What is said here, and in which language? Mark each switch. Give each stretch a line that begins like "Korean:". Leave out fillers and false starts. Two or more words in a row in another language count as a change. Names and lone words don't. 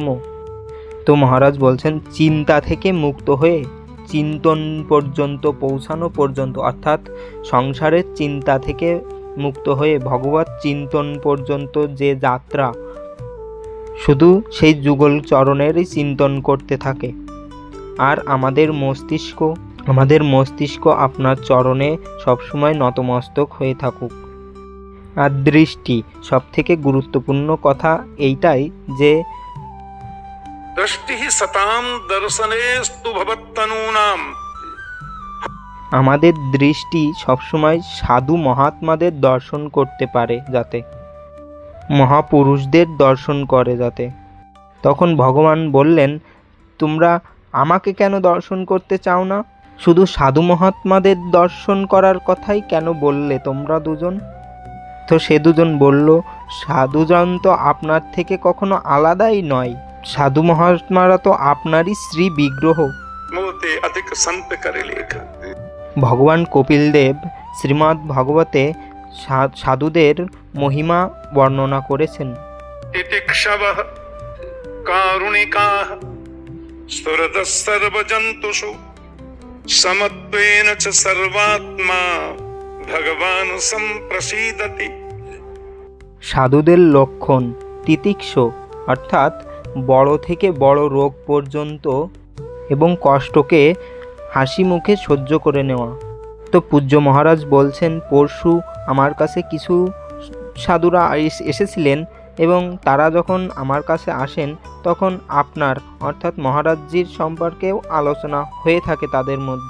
Bangla: তো মহারাজ বলছেন চিন্তা থেকে মুক্ত হয়ে চিন্তন পর্যন্ত পৌঁছানো পর্যন্ত, অর্থাৎ সংসারের চিন্তা থেকে মুক্ত হয়ে ভগবত চিন্তন পর্যন্ত যে যাত্রা, শুধু সেই যুগল চরণেরই চিন্তন করতে থাকে। আর আমাদের মস্তিষ্ক আপনার চরণে সবসময় নতমস্তক হয়ে থাকুক। আর দৃষ্টি, সব থেকে গুরুত্বপূর্ণ কথা এইটাই যে
Sanskrit: दृष्टि सताम दर्शनेस्तु भवत्तनूनाम।
Bangla: আমাদের দৃষ্টি সবসময় সাধু মহাত্মাদের দর্শন করতে পারে যাতে, মহাপুরুষদের দর্শন করে যাতে। তখন ভগবান বললেন, তোমরা আমাকে কেন দর্শন করতে চাও না? শুধু সাধু মহাত্মাদের দর্শন করার কথাই কেন বললে তোমরা দুজন? তো সে দুজন বলল, সাধুজন তো আপনার থেকে কখনো আলাদাই নয়, সাধু মহাত্মারা তো আপনারই শ্রী বিগ্রহ।
Awadhi: मोते अधिक संत करे लेख।
Bangla: ভগবান কপিলদেব শ্রীমদ্ ভাগবতে সাধুদের মহিমা বর্ণনা করেছেন।
Sanskrit: तितिक्षवः कारुणिकाः सुहृदः सर्वजन्तुषु समत्वेन च सर्वात्मा भगवान् सम्प्रसीदति।
Bangla: সাধুদের লক্ষণ তিতিক্ষ, অর্থাৎ বড় থেকে বড় রোগ পর্যন্ত এবং কষ্টকে হাসি মুখে সহ্য করে নেওয়া। তো পূজ্য মহারাজ বলছেন, পরশু আমার কাছে কিছু সাধুরা এসেছিলেন এবং তারা যখন আমার কাছে আসেন তখন আপনার অর্থাৎ মহারাজজির সম্পর্কেও আলোচনা হয়ে থাকে তাদের মধ্যে।